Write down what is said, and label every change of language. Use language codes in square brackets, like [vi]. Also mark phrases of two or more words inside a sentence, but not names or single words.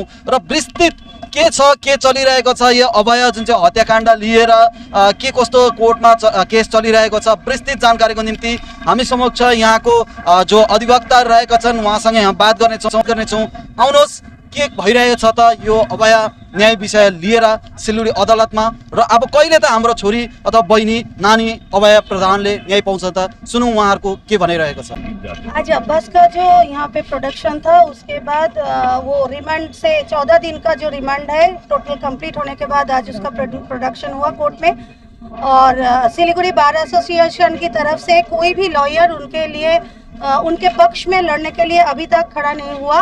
[ne] र विस्तृत के छ, के चलिरहेको छ, यो अभया जुन चाहिँ हत्याकाण्ड लिएर के कस्तो कोर्टमा केस चलिरहेको छ, विस्तृत जानकारीको निम्ति हामी समक्ष यहाँको जो अधिवक्ता रहेका छन् उहाँसँगै हामी बात गर्नेछौँ। आउनुहोस्, के भइरहेको छ त यो अभया न्याय विषय लिएर सिलगढी अदालतमा, र अब कहिले त हाम्रो छोरी अथवा बहिनी नानी अभया प्रधानले न्याय पाउँछ त? सुनौँ उहाँहरूको के भनिरहेको छ। [hi] आज अब्बास का जो यहाँ पे प्रोडक्शन था, उसके बाद वो रिमांड से 14 दिन का जो रिमांड है [en] total complete [hi] होने के बाद आज उसका प्रोडक्शन हुआ कोर्ट में। और सिलीगुड़ी बार एसोसिएशन की तरफ से कोई भी लॉयर उनके लिए उनके पक्ष में लड़ने के लिए अभी तक खड़ा नहीं हुआ।